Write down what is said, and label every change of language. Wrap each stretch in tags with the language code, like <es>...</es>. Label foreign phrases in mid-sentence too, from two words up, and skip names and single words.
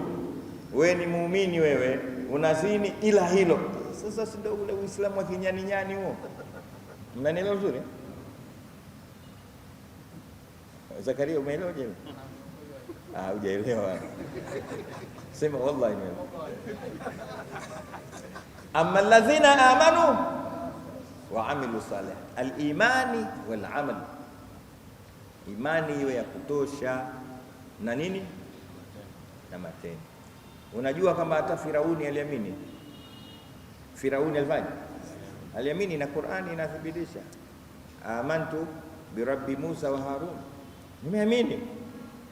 <sw>Wewe ni muumini wewe unazini, ila hilo. Sasa si ndio ule Uislamu wa kinyani nyani huo? Mnanielewa vizuri? Zakaria, umeelewa je? Hujaelewa. Sema wallahi ni.</sw> <ar>أما الذين آمنوا وعملوا صالح، الإيمان والعمل.</ar> <sw>Imani hiyo ya kutosha na nini? Na matendo. Unajua kama hata Firauni aliamini. Firauni aliamini na Qur'ani inathibitisha.</sw> <ar>آمنت برب موسى وهارون, nimeamini.</ar>